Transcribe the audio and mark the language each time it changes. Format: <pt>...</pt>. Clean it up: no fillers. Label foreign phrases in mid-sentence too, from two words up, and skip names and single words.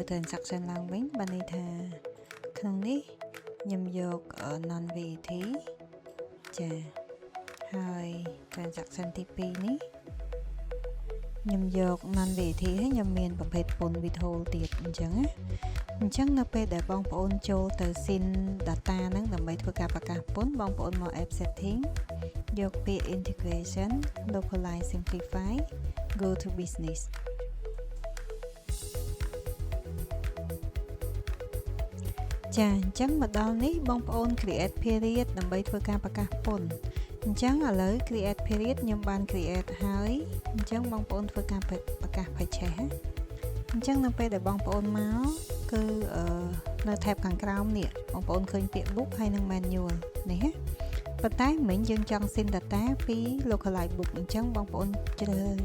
<km>transaction ឡើងវិញបានន័យថាក្នុងនេះខ្ញុំយក</km> <en>non VAT</en> <km>ចាហើយ transaction ទី2 នេះខ្ញុំយក</km> <en>non VAT</en> <km>ហើយខ្ញុំមានប្រភេទពន្ធ withhold ទៀតអញ្ចឹងនៅពេលដែលបងប្អូនចូលទៅ</km> <en>SIN data</en> <km>ហ្នឹងដើម្បីធ្វើការប្រកាសពន្ធបងប្អូនមក</km> <en>app setting</en> <km>យកពាក្យ</km> <en>integration localize simplify go to business</en> <km>ចាអញ្ចឹងមកដល់នេះបង ប្អូន</km> <en>create period</en> <km>ដើម្បីធ្វើការប្រកាសពន្ធអញ្ចឹងឥឡូវ</km> <en>create period</en> <km>ខ្ញុំបាន create ហើយអញ្ចឹងបងប្អូនធ្វើការប្រកាស purchase អញ្ចឹងនៅពេលដែលបងប្អូនមកគឺនៅ tab ខាងក្រោមនេះបងប្អូនឃើញពាក្យ book ហើយនិង manual នេះប៉ុន្តែមិញយើងចង់</km> <en>send data</en> <km>ពី</km> <en>localize book</en> <km>អញ្ចឹងបងប្អូនជ្រើស</km>